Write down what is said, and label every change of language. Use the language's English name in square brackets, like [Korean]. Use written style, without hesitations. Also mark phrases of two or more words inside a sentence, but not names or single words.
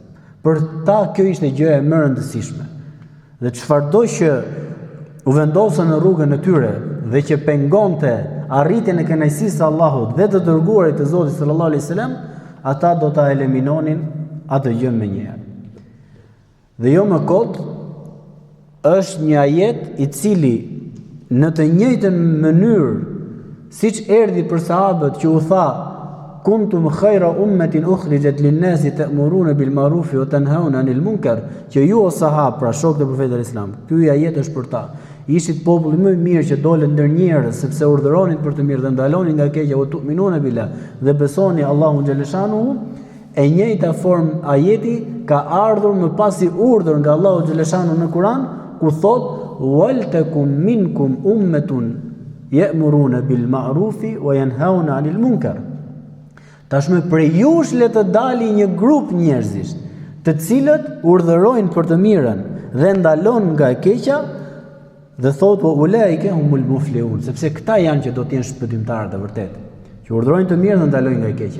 [Albanian] Për ta kjo ishte gjëja më e rëndësishme. Dhe çfarëdo që u vendosën në rrugën e tyre dhe që pengonte arritjen e kënaqësisë së Allahut dhe të dërguarit të Zotit [Arabic] صلى الله عليه وسلم, [Albanian] ata do ta eliminonin atë gjë me njëherë. Dhe jo më kot është një ajet i cili në të njëjtën mënyrë siç erdhi për sahabët që u tha [Arabic] كنتم خير أمة أخرجت للناس تأمرون بالمعروف وتنهون عن المنكر, [Albanian] që ju o sahab, pra shokët e profetit islam, ky ajet është për ta. Ishit populli më i mirë që dolën ndër njerëz sepse urdhëronin për të mirë dhe ndalonin nga keqja, u [Arabic] تؤمنون بالله, [Albanian] dhe besoni Allahun xhaleshanuhu. E njëjta formë ajeti ka ardhur më pasi urdhër nga Allahu xhaleshanu në Kur'an, ku thot [Arabic] ولتكن منكم أمة يأمرون بالمعروف وينهون عن المنكر. [Albanian] Tashmë prej jush le të dali një grup njerëzish, të cilët urdhërojnë për të mirën dhe ndalon nga e keqja, dhe thot po [Arabic] أولئك هم المفلحون, [Albanian] sepse këta janë që do të jenë shpëtimtarët e vërtet, që urdhërojnë të mirën dhe ndalojnë nga e keqja.